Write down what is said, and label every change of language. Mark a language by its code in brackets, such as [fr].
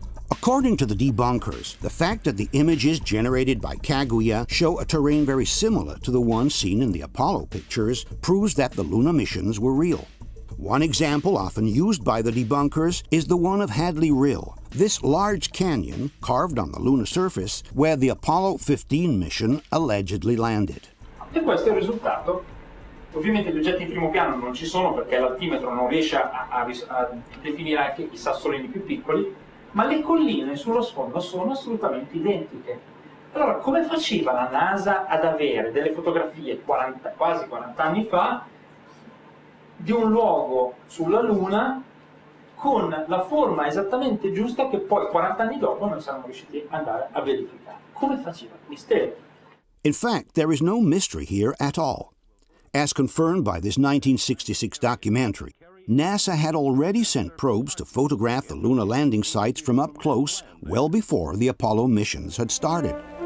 [en] According to the debunkers, the fact that the images generated by Kaguya show a terrain very similar to the one seen in the Apollo pictures proves that the lunar missions were real. One example often used by the debunkers is the one of Hadley Rill, this large canyon carved on the lunar surface where the Apollo 15 mission allegedly landed. [it] E questo è il risultato. Ovviamente gli oggetti in primo piano non ci sono perché l'altimetro non riesce a definire anche i sassolini più piccoli, ma le colline sullo sfondo sono assolutamente identiche. Allora, come faceva la NASA ad avere delle fotografie quasi 40 anni fa di un luogo sulla Luna con la forma esattamente giusta che poi 40 anni dopo noi siamo riusciti ad andare a verificare? Come faceva? Mistero. [en] In fact, there is no mystery here at all. As confirmed by this 1966 documentary, NASA had already sent probes to photograph the lunar landing sites from up close well before the Apollo missions had started.